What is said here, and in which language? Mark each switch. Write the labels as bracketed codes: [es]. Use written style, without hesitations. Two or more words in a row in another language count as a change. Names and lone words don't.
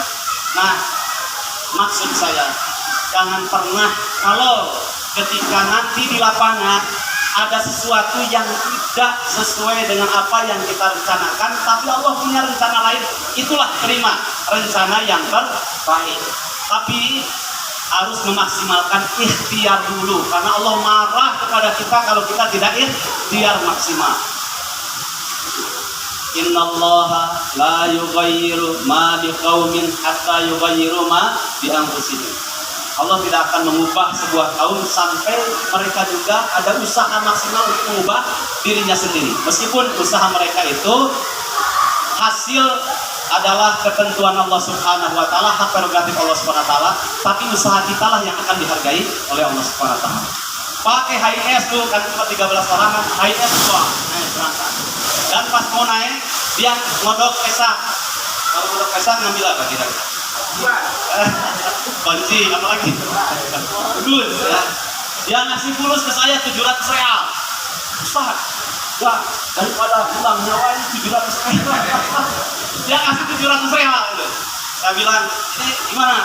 [id] Nah, maksud saya, jangan pernah kalau ketika nanti di lapangan ada sesuatu yang tidak sesuai dengan apa yang kita rencanakan, tapi Allah punya rencana lain, itulah terima rencana yang terbaik. Tapi harus memaksimalkan ikhtiar dulu, karena Allah marah kepada kita kalau kita tidak ikhtiar maksimal. [ar] إن الله لا يغير ما بقوم حتى يغيروا ما بأنفسهم. [id] Allah tidak akan mengubah sebuah kaum sampai mereka juga ada usaha maksimal untuk mengubah dirinya sendiri. Meskipun usaha mereka itu hasil adalah ketentuan Allah [ar] سبحانه وتعالى, [id] hak prerogatif Allah [ar] سبحانه وتعالى, [id] tapi usaha kita lah yang akan dihargai oleh Allah [ar] سبحانه وتعالى. [id] Pakai HS tuh kan cuma 13 orang, HS doang, berangkat. Dan pas mau naik dia ngodok pesak. Kalau ngodok pesak ngambil apa kira-kira? Kunci, apa lagi? Dus, ya. Dia ngasih fulus ke saya 700 real. Ustaz, ya, daripada hilang nyawa ini 700 real. Dia ngasih 700 real gitu. Saya bilang, ini gimana?